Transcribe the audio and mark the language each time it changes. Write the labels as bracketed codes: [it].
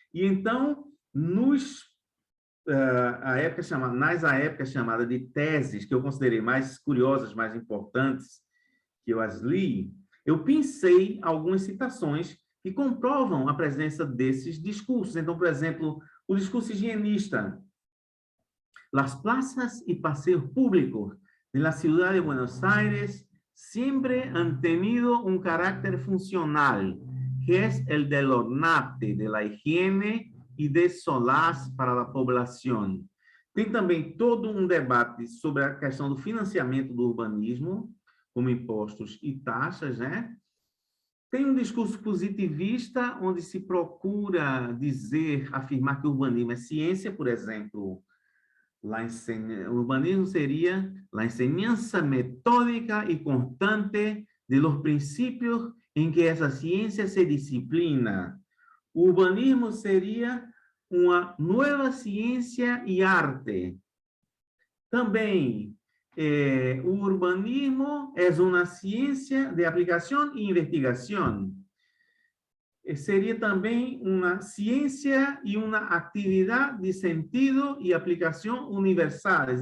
[pt] E então, a época chamada de teses, que eu considerei mais curiosas, mais importantes, que eu as li, eu pensei algumas citações que comprovam a presença desses discursos. Então, por exemplo, o discurso higienista. [es] Las plazas y paseos públicos de la ciudad de Buenos Aires siempre han tenido un carácter funcional, que es el del ornato, de la higiene y de solaz para la población. [pt] Tem também todo um debate sobre a questão do financiamento do urbanismo, como impostos e taxas, né? Tem um discurso positivista, onde se procura afirmar que o urbanismo é ciência, por exemplo. O urbanismo seria [es] la enseñanza metódica y constante de los principios en que esa ciencia se disciplina. [pt] O urbanismo seria uma nova ciência e arte. Também, o urbanismo é uma ciência de aplicação e investigação. Seria também uma ciência e uma atividade de sentido e aplicação universais.